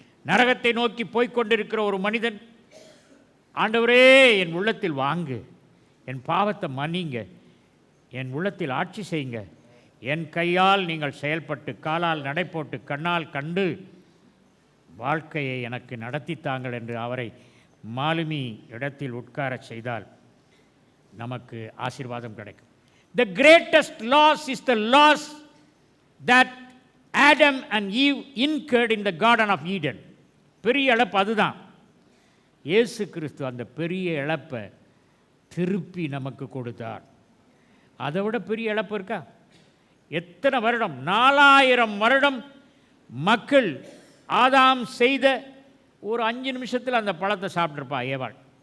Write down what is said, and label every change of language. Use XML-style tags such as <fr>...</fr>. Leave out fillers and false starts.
<ta>நரகத்தை நோக்கி போய்கொண்டிருக்கிற ஒரு மனிதன், ஆண்டவரே என் உள்ளத்தில் வாங்கு, என் பாவத்தை மன்னிங்க, என் உள்ளத்தில் ஆட்சி செய்யுங்க, என் கையால் நீங்கள் செயல்பட்டு, காலால் நடைபோட்டு, கண்ணால் கண்டு வாழ்க்கையை எனக்கு நடத்தித்தாங்கள் என்று அவரை மாலுமி இடத்தில் உட்கார செய்தால் நமக்கு ஆசீர்வாதம் கிடைக்கும்.</ta> <en>The greatest loss is the loss that Adam and Eve incurred in the Garden of Eden.</en> <ta>பெரிய இழப்பு அதுதான். இயேசு கிறிஸ்து அந்த பெரிய இழப்பை திருப்பி நமக்கு கொடுத்தார். அதை விட பெரிய இழப்பு இருக்கா? எத்தனை வருடம், 4000 வருடம் மக்கள் ஆதாம் செய்த ஒரு 5 நிமிஷத்தில் அந்த பழத்தை சாப்பிட்ருப்பான் ஏவாள்.</ta>